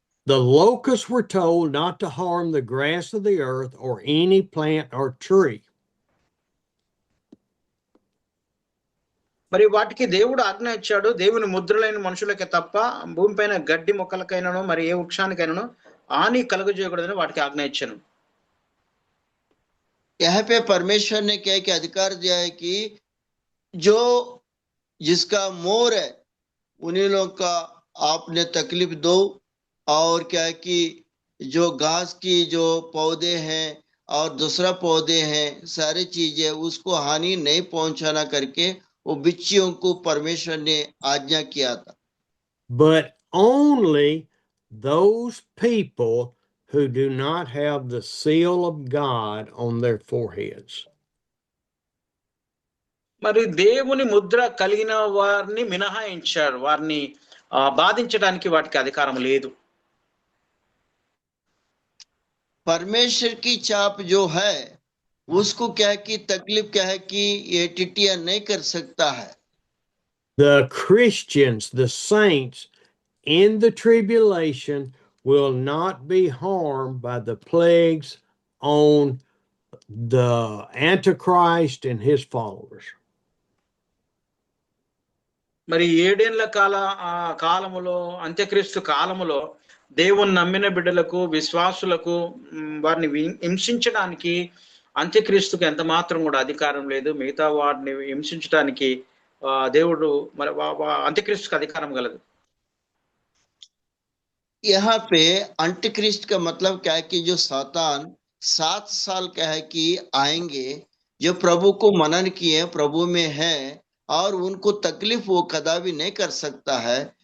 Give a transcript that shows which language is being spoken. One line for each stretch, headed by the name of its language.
English: The locusts were told not to harm the grass of the earth or any plant or tree.
Telugu: మరి వాటికి దేవుడు ఆజ్ఞ ఇచ్చాడు, దేవుని ముద్రలైన మనుషులకే తప్ప భూమిపైన గడ్డి మొక్కలకైనాను మరి ఏ వృక్షానికైనాను హాని కలుగజేయకూడదని వాటికి ఆజ్ఞ ఇచ్చాను.
Hindi: यहाँ पे परमेश्वर ने क्या कि अधिकार दिया है कि जो जिसका मोर है उन्हीं लोग का आपने तकलीफ दो, और क्या है कि जो घास की जो पौधे हैं और दूसरा पौधे हैं, सारी चीजें उसको हानि नहीं पहुंचाना करके वो बिच्छियों को परमेश्वर ने आज्ञा किया था.
English: But only those people who do not have the seal of God on their foreheads.
Telugu: మరి దేవుని ముద్ర కలిగిన వారిని మినహాయించాడు. వారిని బాధించడానికి వాటికి అధికారం లేదు.
Hindi: परमेश्वर की छाप जो है उसको क्या है कि तकलीफ क्या है कि ये टिटिया नहीं कर सकता है.
English: The Christians, the saints in the tribulation will not be harmed by the plagues on the Antichrist and his followers.
Telugu: మరి 7 ఏళ్ల కాలములో అంత్యక్రీస్తు కాలములో దేవుని నమ్మిన బిడ్డలకు విశ్వాసులకు వారిని హింసించడానికి అంత్యక్రీస్తుకు ఎంత మాత్రం కూడా అధికారం లేదు. మిగతా వారిని హింసించడానికి దేవుడు మరి అంత్యక్రీస్తుకు అధికారం గలదు.
Hindi: यहाँ पे अंटिक्रिस्ट का मतलब क्या है कि जो सातान 7 साल क्या है कि आएंगे, जो प्रभु को मनन किए प्रभु में है और उनको तकलीफ वो कदापि नहीं कर सकता है.